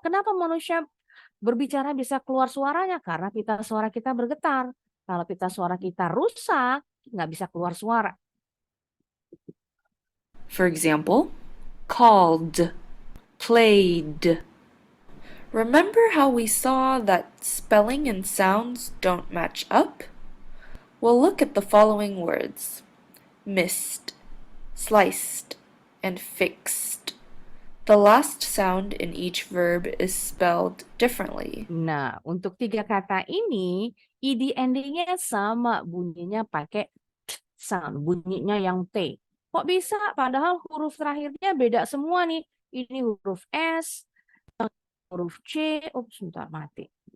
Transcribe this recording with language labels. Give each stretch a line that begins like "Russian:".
Indonesian: Kenapa manusia berbicara bisa keluar suaranya? Karena pita suara kita bergetar. Kalau pita suara kita rusak, nggak bisa keluar suara.
English: For example, called, played. Remember how we saw that spelling and sounds don't match up? Well, look at the following words: missed, sliced, and fixed. The last sound in each verb is spelled differently.
Indonesian: Nah, untuk 3 kata ini, id endingnya sama, bunyinya pakai t sound, bunyinya yang T. Kok bisa? Padahal huruf terakhirnya beda semua nih. Ini huruf S, huruf C, sebentar mati.